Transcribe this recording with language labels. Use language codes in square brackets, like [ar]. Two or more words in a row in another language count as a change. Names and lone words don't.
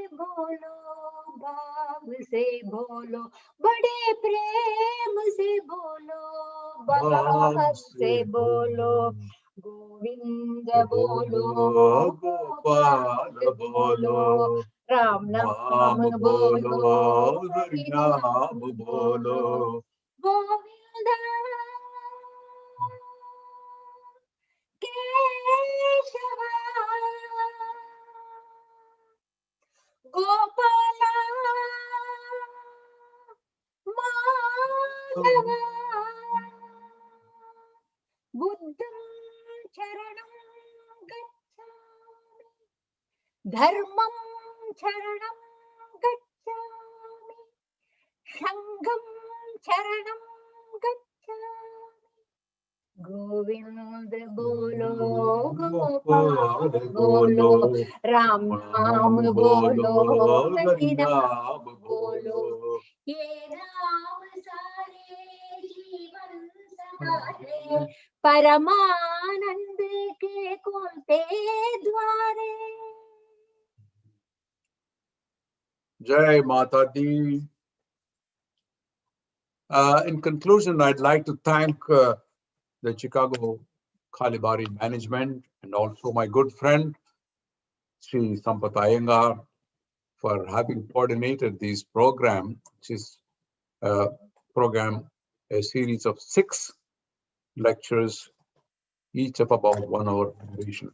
[hi] बोलो भाव से बोलो बड़े प्रेम से बोलो भाव से बोलो गोविंद बोलो गोपाल बोलो राम नाम बोलो हरि नाम बोलो गोविंद केशव [pi] गोपाल माधव बुद्धं शरणं गच्छामि धर्मं शरणं गच्छामि संघं शरणं गच्छामि [hi] गोविंद बोलो गोपाल बोलो राम नाम बोलो हरि नाम बोलो ये नाम सारे जीवन सहारे परमानंद के खोलते द्वारे. जय माता दी. [en] In conclusion, I'd like to thank the Chicago Ckb-Bari management and also my good friend, Sri Sampath Iyengar, for having coordinated this program, which is a series of 6 lectures, each of about 1 hour duration.